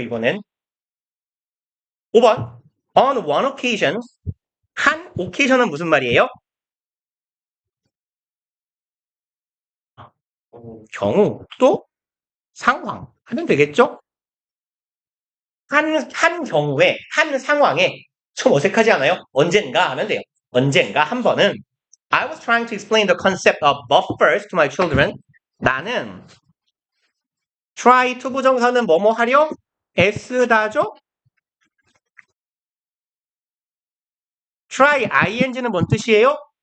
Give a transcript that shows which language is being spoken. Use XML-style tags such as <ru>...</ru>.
<ko>이번엔 5번 on one occasion 한 occasion은 무슨 말이에요? 경우 또 상황 하면 되겠죠? 한 경우에 한 상황에 좀 어색하지 않아요? 언젠가 하면 돼요. 언젠가 한 번은</ko> <en>I was trying to explain the concept of buffers to my children.</en> <ko>나는 try to 부정사는 뭐뭐 하려? 애쓰다죠? try ing는 뭔 뜻이에요?</ko>